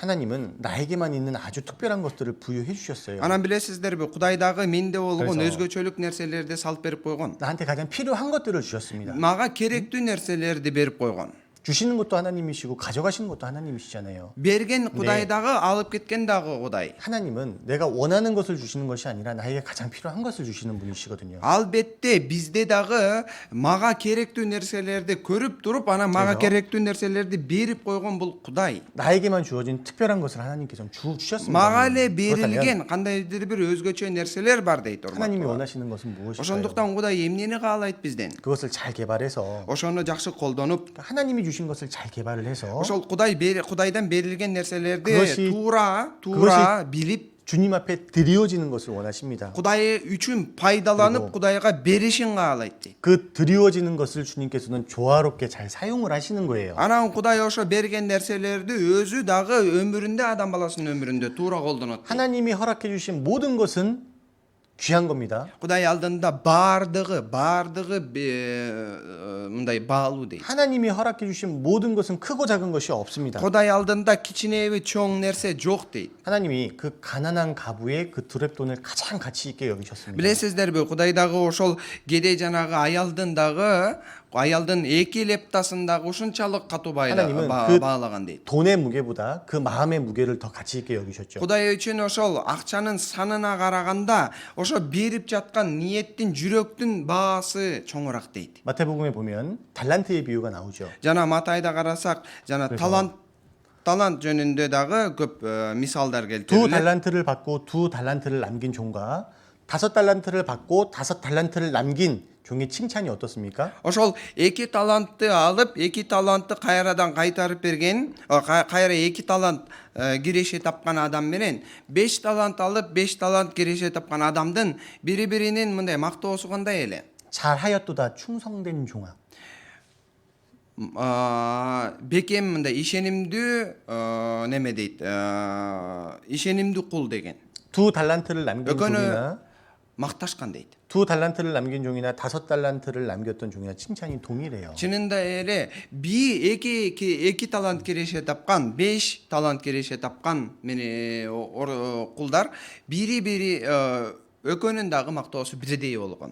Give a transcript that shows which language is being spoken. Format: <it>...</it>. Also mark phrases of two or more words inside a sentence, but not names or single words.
<ko>하나님은 나에게만 있는 아주 특별한 것들을 부여해 주셨어요.</ko> <ky>Анан билесиздерби, Кудай дагы менде болгон</ky> <ko>그래서-</ko> <ky>өзгөчөлүк нерселерди салып берип койгон.</ky> <ko>나한테 가장 필요한 것들을 주셨습니다.</ko> <ky>Мага керектүү нерселерди берип койгон.</ky> <ko>주시는 것도 하나님이시고 가져가시는 것도 하나님이시잖아요.</ko> <ky>Берген Кудай дагы, алып кеткен дагы Кудай.</ky> <ko>하나님은 내가 원하는 것을 주시는 것이 아니라 나에게 가장 필요한 것을 주시는 분이시거든요.</ko> <ky>Албетте бизде дагы мага керектүү нерселерди көрүп туруп, анан мага</ky> <ko>그래서-</ko> <ky>керектүү нерселерди берип койгон бул Кудай.</ky> <ko>나에게만 주어진 특별한 것을 하나님께서 주셨습니다.</ko> <ky>Мага эле</ky> <ko>그렇다면</ko> <ky>берилген кандайдыр бир өзгөчө нерселер бар дейт</ky> <ko>하나님이</ko> <ky>урматтуулар.</ky> <ko>원하시는 것은 무엇일까요?</ko> <ky>Ошондуктан Кудай эмнени каалайт бизден?</ky> <ko>그것을 잘 개발해서</ko> <ky>Ошону жакшы колдонуп,</ky> <ko>하나님이 주신 것을 잘 개발을 해서</ko> <ky>ошол Кудайдан берилген нерселерди</ky> <ko>그것이-</ko> <ky>туура билип,</ky> <ko>주님 앞에 드리워지는 것을 원하십니다.</ko> <ky>Кудай үчүн пайдаланып</ky> <ko>그리고-</ko> <ky>Кудайга беришин каалайт дейт.</ky> <ko>그 드리워지는 것을 주님께서는 조화롭게 잘 사용을 하시는 거예요.</ko> <ky>Анан Кудай ошо берген нерселерди өзү дагы өмүрүндө, адам баласынын өмүрүндө туура колдонот.</ky> <ko>하나님이 허락해 주신 모든 것은 귀한 겁니다.</ko> <ky>Кудай алдында баардыгы мындай баалуу дейт.</ky> <ko>하나님이 허락해 주신 모든 것은 크고 작은 것이 없습니다.</ko> <ky>Кудай алдында кичинеби чоң нерсе жок дейт.</ky> <ko>하나님이 그 가난한 가부의 그 두랩돈을 가장 가치 있게 여기셨습니다.</ko> <ky>Билесиздерби, Кудай дагы ошол кедей жанагы аялдын 2 лептасын дагы ушунчалык катуу</ky> <ko>하나님은 그</ko> <ky>баалаган дейт.</ky> <ko>돈의 무게보다 그 마음의 무게를 더 가치 있게 여기셨죠.</ko> <ky>Кудай үчүн ошол акчанын санына караганда ошо берип жаткан ниеттин, жүрөктүн баасы чоңураак дейт.</ky> <ko>마태복음에 보면 달란트의 비유가 나오죠.</ko> <ky>Жана Матайда карасак, жана талант жөнүндө дагы көп мисалдар</ky> <ko>두</ko> <ky>келтирилет.</ky> <ko>달란트를 받고 두 달란트를 남긴 종과 5달란트를 받고 5달란트를 남긴 종의 칭찬이 어떻습니까?</ko> <ky>Ошол 2 талантты алып, 2 талантты кайрадан кайтарып берген, кайра 2 талант киреше тапкан адам менен 5 талант алып, 5 талант киреше тапкан адамдын бири-биринин мындай мактоосу кандай эле?</ky> <ko>잘하였도다 충성된 종아.</ko> <ky>Бекем мындай ишенимдүү неме дейт? Ишенимдүү кул деген.</ky> <ko>두 달란트를 남긴 그거는- 종이나</ko> <ky>макташкан дейт.</ky> <ko>두 달란트를 남긴 종이나 5달란트를 남겼던 종이나 칭찬이 동일해요.</ko> <ky>Чынында эле эки талант кереше тапкан, 5 талант кереше тапкан кулдар бири экөөнүн дагы мактоосу бирдей болгон.</ky>